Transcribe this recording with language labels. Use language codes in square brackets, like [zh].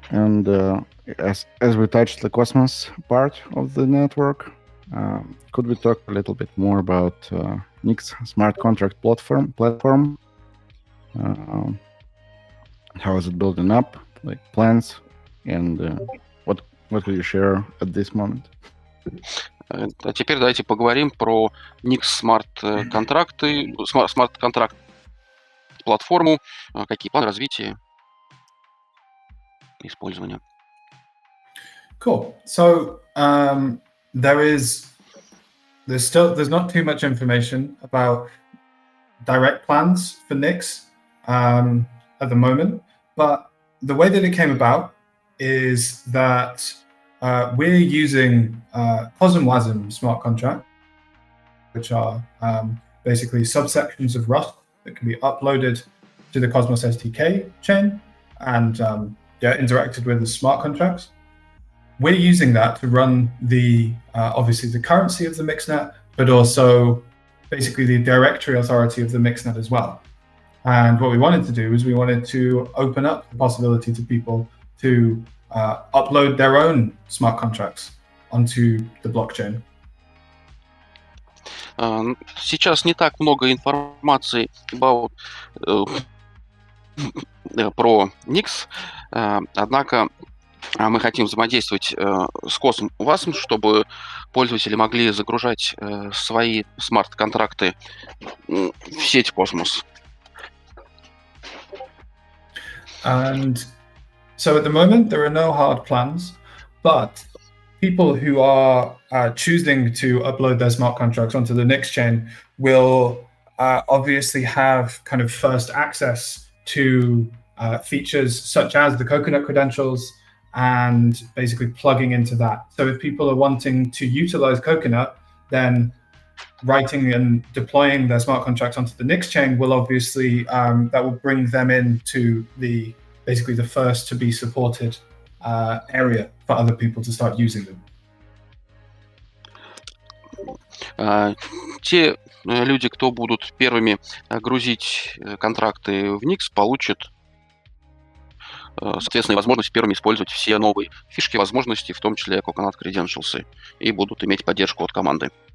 [en] And as we touched the Cosmos part of the network, could we talk a little bit more about Nix smart contract platform? How is it building up? Like plans, and what could you share at this moment? [ru] А теперь давайте поговорим про Nix смарт-контракты, смарт-контракт платформу, какие планы развития и использования. [en] Cool. So there's not too much information about direct plans for Nix at the moment, but the way that it came about is that we're using COSM-WASM smart contract, which are basically subsections of Rust that can be uploaded to the Cosmos SDK chain and interacted with as smart contracts. we're using that to run the obviously the currency of the mixnet, but also basically the directory authority of the mixnet as well. And what we wanted to do is we wanted to open up the possibility to people to upload their own smart contracts onto the blockchain. [ru] Сейчас не так много информации про Nix, однако мы хотим взаимодействовать с Cosmos, чтобы пользователи могли загружать свои смарт-контракты в сеть Cosmos. [en] And so at the moment, there are no hard plans, but people who are choosing to upload their smart contracts onto the Nix chain will obviously have kind of first access to features such as the Coconut credentials and basically plugging into that. So if people are wanting to utilize Coconut, then writing and deploying their smart contracts onto the Nix chain will obviously, that will bring them into the basically the first to be supported area for other people to start using them. [ru] Те люди, кто будут первыми грузить контракты в Nix, получат, соответственно, возможность первыми использовать все новые фишки, возможности, в том числе Coconut Credentials, и будут иметь поддержку от команды.